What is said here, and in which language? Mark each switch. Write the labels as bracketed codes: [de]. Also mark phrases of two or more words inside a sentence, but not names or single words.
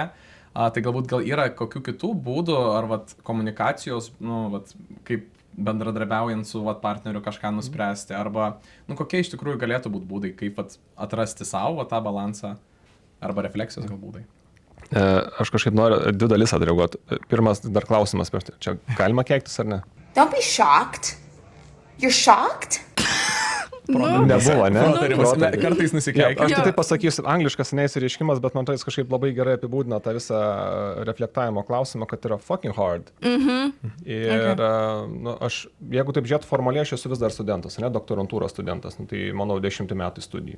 [lt] Tai galbūt yra kokių kitų būdų ar komunikacijos, kaip bendradarbiaujant su partneriu kažką nuspręsti, arba, kokie iš tikrųjų galėtų būti būdai, kaip atrasti savo tą balansą, arba refleksijos gal būdai. Aš kažkaip noriu dvi dalis atreaguoti. Pirmas dar klausimas, čia galima keiktis ar ne? [en] Don't be shocked. You're shocked? [lt] Nebuvo, ne? Kartais nusikeikia. Aš tai pasakysiu, angliškas neįsireiškimas, bet man tai jis kažkaip labai gerai apibūdina tą visą reflektavimo klausimą, kad yra [en] fucking hard. [lt] Ir aš, jeigu taip žiūrėt formaliai, aš esu vis dar studentas, doktorantūros studentas, tai manau 10 metų studijų.